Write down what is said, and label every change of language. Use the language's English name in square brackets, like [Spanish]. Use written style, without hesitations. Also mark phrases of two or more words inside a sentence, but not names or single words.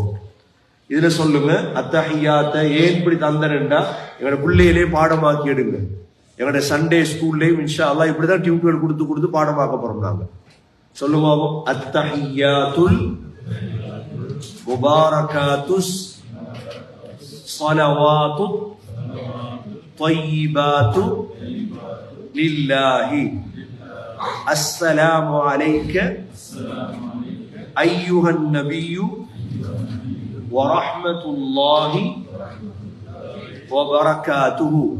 [Tamil] இதுல சொல்லுங்க, அத்தஹியாத்தை ஏன் இப்படி தந்தனண்டா எங்களோட பிள்ளையிலே பாடமாக்கி எடுங்க. எங்களோட சண்டே ஸ்கூல்லையும் [Arabic] إن شاء الله [Tamil] இப்படிதான் டியூட்டோரியல் கொடுத்து பாடமாக்க போறோம் நாங்க. [Arabic] சொல்லுங்க, التحيات المباركات الصلوات طيبات لله السلام عليك أيها النبي ورحمة الله وبركاته